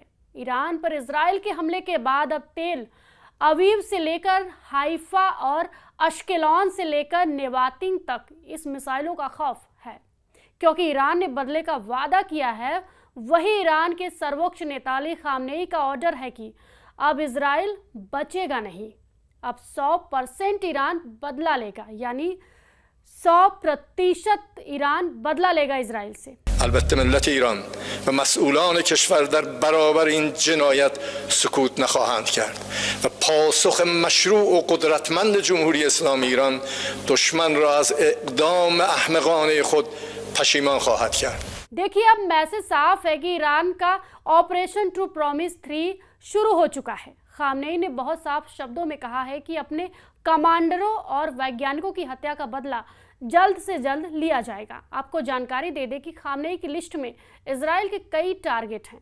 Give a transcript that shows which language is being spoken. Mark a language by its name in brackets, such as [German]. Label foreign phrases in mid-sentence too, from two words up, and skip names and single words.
[Hindi] ईरान पर इजराइल के हमले के बाद अब तेल अवीव से लेकर हाइफा और अश्केलॉन से लेकर नेवातिन तक इस मिसाइलों का खौफ है, क्योंकि ईरान ने बदले का वादा किया है। वही ईरान के सर्वोच्च नेता अली खामनेई का ऑर्डर है कि अब इजराइल बचेगा नहीं। अब 100% ईरान बदला लेगा, यानी 100% ईरान बदला लेगा इजराइल से। [Persian] البته ملت ایران و مسئولان کشور در برابر این جنایت سکوت نخواهند کرد و پاسخ مشروع و قدرتمند جمهوری اسلامی ایران دشمن را از اقدام احمقانه خود پشیمان خواهد کرد। [Hindi] देखिए, अब मैसेज साफ है कि ईरान का [English] Operation True Promise [Hindi] 3 शुरू हो चुका है। खामनेई ने बहुत साफ शब्दों में कहा है कि अपने कमांडरों और वैज्ञानिकों की हत्या का बदला जल्द से जल्द लिया जाएगा। आपको जानकारी दे दें कि खामनेई की लिस्ट में इजराइल के कई टारगेट हैं।